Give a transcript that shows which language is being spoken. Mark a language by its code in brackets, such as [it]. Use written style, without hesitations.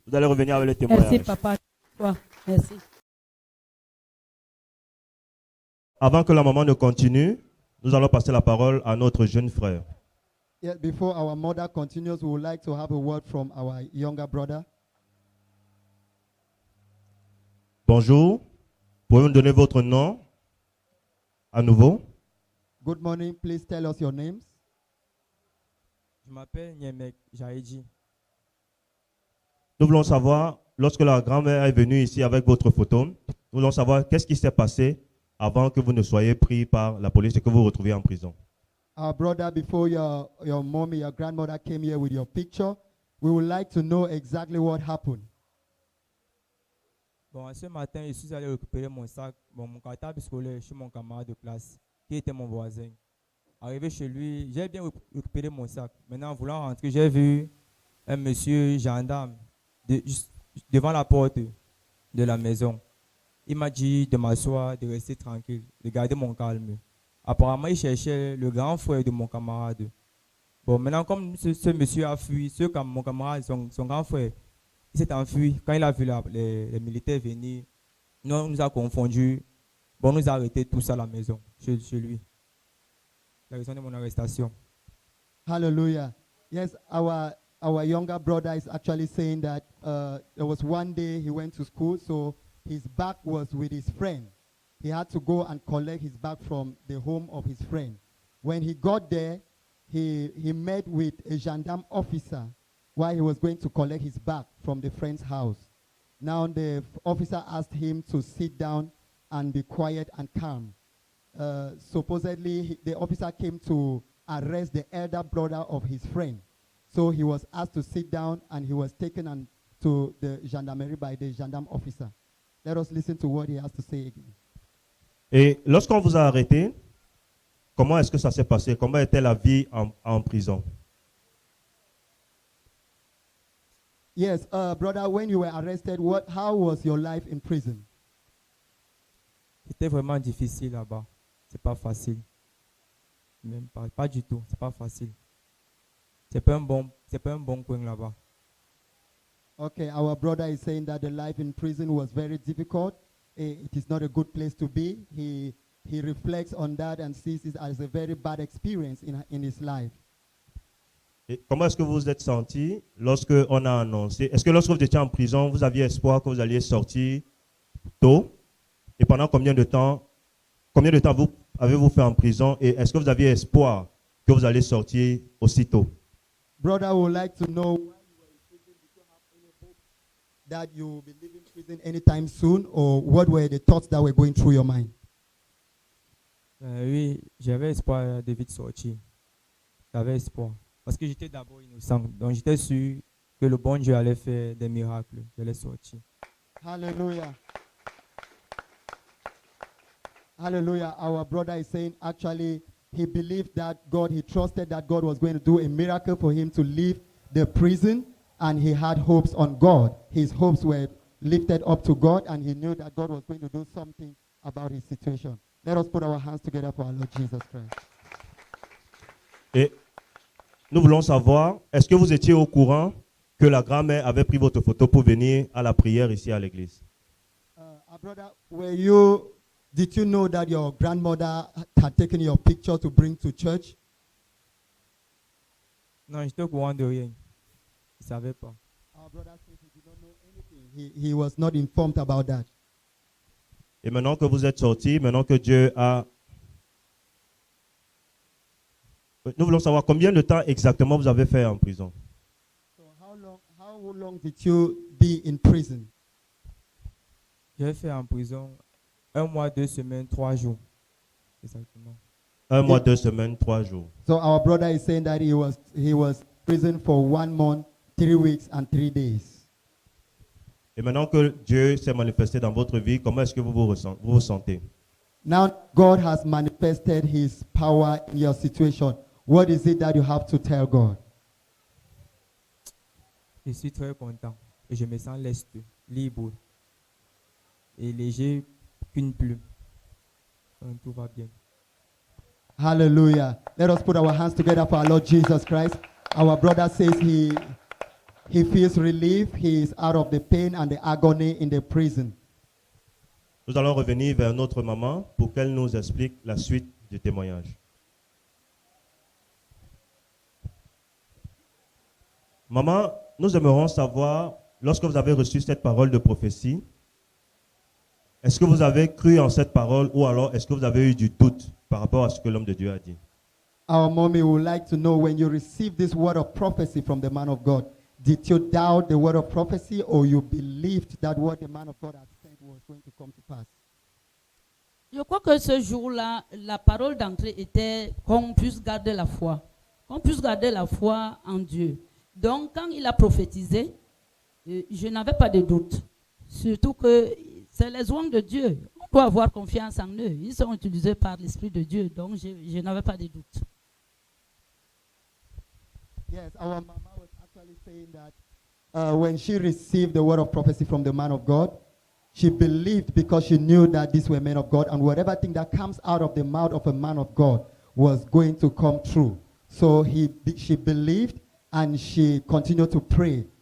[fr] Vous allez revenir avec le Merci, témoignage. papa. Ouais, merci. Avant que la maman ne continue, nous allons passer la parole à notre jeune frère. [en] Yeah, before our mother continues, we would like to have a word from our younger brother. [fr] Bonjour. Pouvez-vous me donner votre nom à nouveau? [en] Good morning. Please tell us your names. [fr] Je m'appelle Nyemek Jaidi. Nous voulons savoir, lorsque la grand-mère est venue ici avec votre photo, nous voulons savoir qu'est-ce qui s'est passé avant que vous ne soyez pris par la police et que vous vous retrouviez en prison. [en] Our brother, before your mommy, your grandmother came here with your picture, we would like to know exactly what happened. [fr] Bon, ce matin, je suis allé récupérer mon sac, mon cartable scolaire chez mon camarade de classe, qui était mon voisin. Arrivé chez lui, j'ai bien récupéré mon sac. Maintenant, en voulant rentrer, j'ai vu un monsieur gendarme juste devant la porte de la maison. Il m'a dit de m'asseoir, de rester tranquille, de garder mon calme. Apparemment, il cherchait le grand frère de mon camarade. Bon, maintenant, comme ce monsieur a fui, mon camarade, son grand frère, il s'est enfui. Quand il a vu les militaires venir, on nous a confondus. Bon, on nous a arrêtés tous à la maison, chez lui. La raison de mon arrestation. [en] Hallelujah. Yes, our younger brother is actually saying that there was one day he went to school, so his bag was with his friend. He had to go and collect his bag from the home of his friend. When he got there, he met with a gendarme officer while he was going to collect his bag from the friend's house. Now the officer asked him to sit down and be quiet and calm. Supposedly, the officer came to arrest the elder brother of his friend. So he was asked to sit down and he was taken to the gendarmerie by the gendarme officer. Let us listen to what he has to say again. [fr] Et lorsqu'on vous a arrêté, comment est-ce que ça s'est passé? Comment était la vie en prison? [en] Yes, brother, when you were arrested, how was your life in prison? [fr] C'était vraiment difficile là-bas. C'est pas facile. Même pas du tout. C'est pas facile. C'est pas un bon coin là-bas. [en] Okay, our brother is saying that the life in prison was very difficult. It is not a good place to be. He reflects on that and sees it as a very bad experience in his life. [fr] Et comment est-ce que vous vous êtes senti lorsque on a annoncé? Est-ce que lorsque vous étiez en prison, vous aviez espoir que vous alliez sortir tôt? Et pendant combien de temps avez-vous fait en prison? Et est-ce que vous aviez espoir que vous allez sortir aussitôt? [en] Brother, would like to know, while you were in prison, did you have any hope that you will be leaving prison anytime soon, or what were the thoughts that were going through your mind? [fr] Oui, j'avais espoir de vite sortir. J'avais espoir. Parce que j'étais d'abord innocent. Donc j'étais sûr que le bon Dieu allait faire des miracles. J'allais sortir. [en] Hallelujah. Hallelujah. Our brother is saying actually he believed that God, he trusted that God was going to do a miracle for him to leave the prison, and he had hopes on God. His hopes were lifted up to God, and he knew that God was going to do something about his situation. Let us put our hands together for our Lord Jesus Christ. [fr] Et nous voulons savoir, est-ce que vous étiez au courant que la grand-mère avait pris votre photo pour venir à la prière ici à l'église? [en] Our brother, did you know that your grandmother had taken your picture to bring to church? [fr] Non, j'étais au courant de rien. Je ne savais pas. [en] Our brother says he did not know anything. He was not informed about that. [fr] Et maintenant que vous êtes sortis, maintenant que Dieu a... Nous voulons savoir combien de temps exactement vous avez fait en prison. [en] So how long did you be in prison? [fr] J'ai fait en prison 1 mois, 2 semaines, 3 jours. Exactement. 1 mois, 2 semaines, 3 jours. [en] So our brother is saying that he was in prison for 1 month, 3 weeks, and 3 days. [fr] Et maintenant que Dieu s'est manifesté dans votre vie, comment est-ce que vous vous sentez? [en] Now God has manifested his power in your situation. What is it that you have to tell God? [fr] Je suis très content et je me sens leste, libre et léger qu'une plume. Donc, tout va bien. [en] Hallelujah. Let us put our hands together for our Lord Jesus Christ. Our brother says he feels relief. He is out of the pain and the agony in the prison. [fr] Nous allons revenir vers notre maman pour qu'elle nous explique la suite du témoignage. Maman, nous aimerons savoir, lorsque vous avez reçu cette parole de prophétie, est-ce que vous avez cru en cette parole ou alors est-ce que vous avez eu du doute par rapport à ce que l'homme de Dieu a dit? [en] Our mommy would like to know, when you received this word of prophecy from the man of God, did you doubt the word of prophecy, or you believed that what the man of God had said was going to come to pass? [fr] Je crois que ce jour-là, la parole d'entrée était qu'on puisse garder la foi. Qu'on puisse garder la foi en Dieu. Donc, quand il a prophétisé, je n'avais pas de doute. Surtout que c'est les oies de Dieu. On doit avoir confiance en eux. Ils sont utilisés par l'Esprit de Dieu. Donc, je n'avais pas de doute. [en] Yes, our mama was actually saying that when she received the word of prophecy from the man of God, she believed because she knew that these were men of God, and whatever thing that comes out of the mouth of a man of God was going to come true. So she believed, and she continued to pray